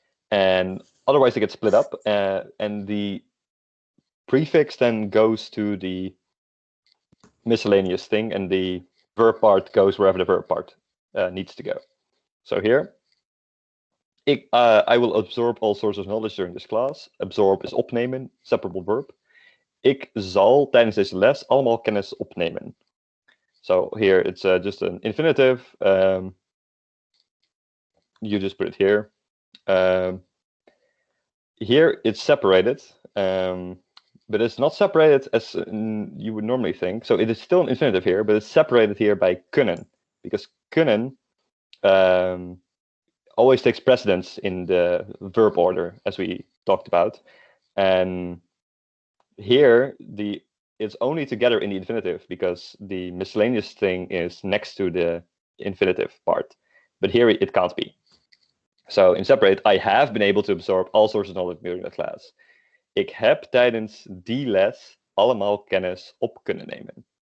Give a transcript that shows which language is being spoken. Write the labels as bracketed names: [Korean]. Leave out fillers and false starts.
[English] And otherwise, they get split up, and the prefix then goes to the miscellaneous thing, and the verb part goes wherever the verb part needs to go. So here, I will absorb all sorts of knowledge during this class. Absorb is opnemen, separable verb. [Dutch] Ik zal tijdens deze les allemaal kennis opnemen. [English] So here it's just an infinitive. You just put it here. Here it's separated, but it's not separated as you would normally think. So it is still an infinitive here, but it's separated here by kunnen, because kunnen always takes precedence in the verb order, as we talked about. And here, it's only together in the infinitive because the miscellaneous thing is next to the infinitive part. But here it can't be. So in separate, I have been able to absorb all sorts of knowledge during the class. [Dutch] Ik heb tijdens die les allemaal kennis op kunnen nemen.